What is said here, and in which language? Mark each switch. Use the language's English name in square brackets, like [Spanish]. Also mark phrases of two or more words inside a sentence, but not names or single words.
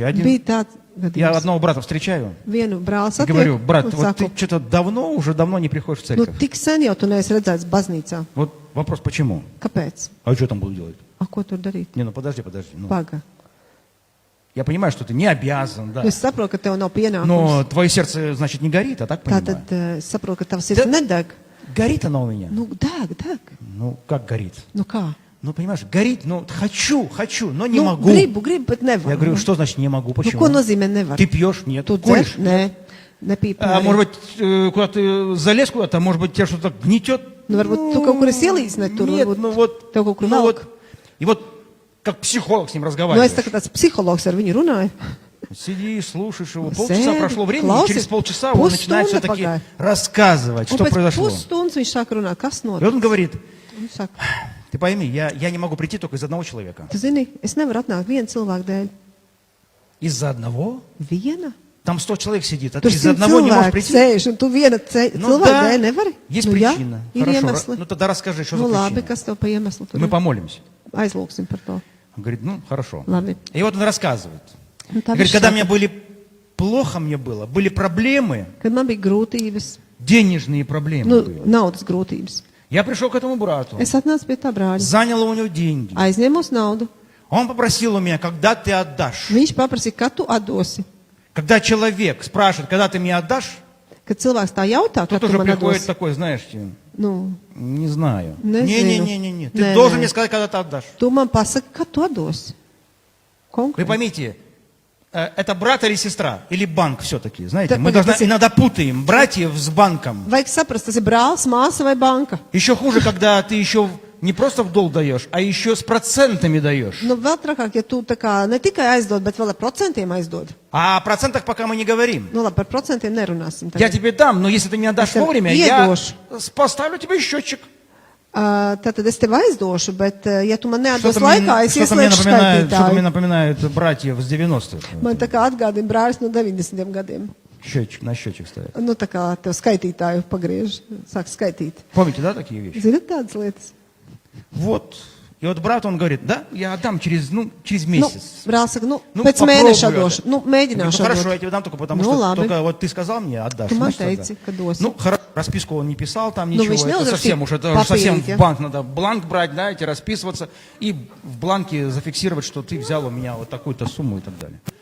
[Latvian] Bija tāds [Russian] Я [Latvian] gadījums. [Russian] одного брата встречаю [Latvian] Vienu brāli [Russian] и говорю: [Latvian] satieku [Russian] брат, [Latvian] un [Russian] вот ты [Latvian] saku, [Russian] что-то уже давно не приходишь в [Latvian] nu, [Russian] церковь. [Latvian] tik sen jau tu neesi redzēts baznīcā. [Russian] Вот вопрос, почему? [Latvian] Kāpēc? [Russian] А что там буду делать? [Latvian] A, ko tur darīt? [Russian] Не, ну подожди. Ну, [Latvian] Paga. [Russian] я понимаю, что ты не обязан, да. [Latvian] Es saprotu, ka tev nav pienākums. [Russian] Но твое сердце, значит, не горит, а так понимаю. [Latvian] Tātad es saprotu, ka tavs sirds [Russian] Да. [Latvian] nedeg. [Russian] Горит она у меня. [Latvian] Nu, deg. [Russian] Ну, как горит? [Latvian] Nu kā? [Russian] Ну, понимаешь, горит, ну, хочу, но не [Latvian] Nu, [Russian] могу. [Latvian] gribu, bet nevaru. [Russian] Я говорю, что значит не могу? [Latvian] Nu, [Russian] Почему? [Latvian] ko nozīmē nevar? [Russian] Ты пьешь? Нет. [Latvian] Tu [Russian] Куришь? [Latvian] dzer? Nē, nepīpē. [Russian] А может быть, куда ты залез куда-то, может быть, тебя что-то гнетет? [Latvian] Nu, varbūt tu kaut kur esi ielīdzinājis tur, [Russian] Нет, [Latvian] varbūt [Russian] ну вот, [Latvian] tev kaut kur [Russian] ну [Latvian] velk. [Russian] вот, и вот как психолог с ним [Latvian] Nu, es [Russian] разговариваешь. [Latvian] tā kā tāds psihologs ar viņu runāju. [Russian] Сидишь, слушаешь его. [Latvian] Sēdi, [Russian] Полчаса прошло времени, и [Latvian] klausies, [Russian] через полчаса он начинает [Latvian] pusstunda [Russian] все-таки [Latvian] pagāja. [Russian] рассказывать, [Latvian] Un [Russian] что [Latvian] pēc [Russian] произошло. [Latvian] pusstundas viņš sāk runāt, kas [Russian] И [Latvian] notic. [Russian] вот он говорит: [Latvian] Viņš saka, [Russian] ты пойми, я не могу прийти только из одного человека. [Latvian] tu zini, es nevaru atnākt viena cilvēka dēļ. [Russian] Из-за одного? [Latvian] Viena? [Russian] Там 100 человек сидит, а [Latvian] Tur [Russian] ты из [Latvian] 100 [Russian] одного не можешь [Latvian] cilvēki [Russian] прийти? [Latvian] sēž, un tu viena [Russian] Ну [Latvian] cilvēka [Russian] да, [Latvian] dēļ nevari? [Russian] есть [Latvian] Nu, [Russian] причина. [Latvian] Jā, ir [Russian] Хорошо, [Latvian] iemesli. [Russian] ну тогда расскажи, что [Latvian] Nu, [Russian] за [Latvian] labi, [Russian] причина. [Latvian] kas tev pa iemeslu tur [Russian] Мы [Latvian] ir? [Russian] помолимся. [Latvian] Aizlūksim par to. [Russian] Он говорит: ну, хорошо. [Latvian] Labi. [Russian] И вот он рассказывает. [Latvian] Un tā [Russian] Говорит, [Latvian] viņš [Russian] когда [Latvian] saka, [Russian] мне плохо мне было, были проблемы, [Latvian] kad man bija grūtības, [Russian] денежные проблемы [Latvian] nu, [Russian] были. [Latvian] naudas grūtības, [Russian] Я пришел к этому брату, [Latvian] es atnācu pie tā brāļa, [Russian] занял у него деньги. [Latvian] aizņēmu uz naudu. [Russian] Он попросил у меня: когда ты отдашь? [Latvian] Viņš paprasīja, kad tu atdosi. [Russian] Когда человек спрашивает, когда ты мне отдашь, [Latvian] Kad cilvēks tā jautā, [Russian] тут [Latvian] kad tu [Russian] уже [Latvian] man [Russian] приходит [Latvian] atdosi, [Russian] такой, знаешь, [Latvian] nu, [Russian] не знаю. [Latvian] Nezinu. [Russian] Не-не-не-не. Ты [Latvian] Nē, [Russian] должен [Latvian] nē. [Russian] мне сказать, когда ты отдашь. [Latvian] tu man pasaki, kad tu atdosi. [Russian] Вы [Latvian] Konkrēti. [Russian] поймите, это брат или сестра, или банк все-таки, знаете, Так, мы погоди, иногда путаем братьев с банком. [Latvian] Vajag saprast, tas ir brālis, māsa vai banka. [Russian] Еще хуже, когда ты еще не просто в долг даешь, а еще с процентами даешь. [Latvian] Nu, vēl trakāk, ja tu tā kā ne tikai aizdod, bet vēl ar procentiem aizdod. [Russian] А о процентах пока мы не говорим. [Latvian] Nu, labi, par procentiem nerunāsim. [Russian] Я [Latvian] tagad. [Russian] тебе дам, но если ты не отдашь [Latvian] Es tev [Russian] вовремя, я [Latvian] iedošu. [Russian] поставлю тебе счетчик. [Latvian] Tātad es tev aizdošu, bet ja tu man neatdos [Russian] Что-то мне, [Latvian] laikā, es [Russian] что-то мне [Latvian] ieslēgšu [Russian] напоминает, мне [Latvian] skaitītāju. [Russian] напоминает братьев с 90-х. [Latvian] Man tā kā atgādina brālis no 90 gadiem. [Russian] Счетчик, на счетчик ставят. [Latvian] Nu, tā kā tev skaitītāju pagriež, sāk skaitīt. [Russian] Помните, да, такие вещи? [Latvian] Zinat tādas lietas? [Russian] Вот. И вот брат, он говорит: да, я отдам через [Latvian] Nu, [Russian] месяц. [Latvian] brālis saka, nu, [Russian] Ну, [Latvian] pēc [Russian] попробую [Latvian] mēneša [Russian] это. [Latvian] došu. Nu, [Russian] Я говорю: [Latvian] mēģināšu [Russian] ну, хорошо, [Latvian] atdot. [Russian] я тебе дам только потому, Ну, что ладно. только вот ты сказал мне, отдашь. [Latvian] Tu man [Russian] значит, отдам. [Latvian] teici, ka dosi. [Russian] Ну, расписку он не писал, там Ну, ничего. [Latvian] viņš [Russian] Это [Latvian] neuzrakstīja [Russian] совсем уж, это уже совсем [Latvian] papīrīt, [Russian] в [Latvian] ja? [Russian] банк надо бланк брать, да, эти расписываться и в бланке зафиксировать, что ты взял у меня вот такую-то сумму и так далее.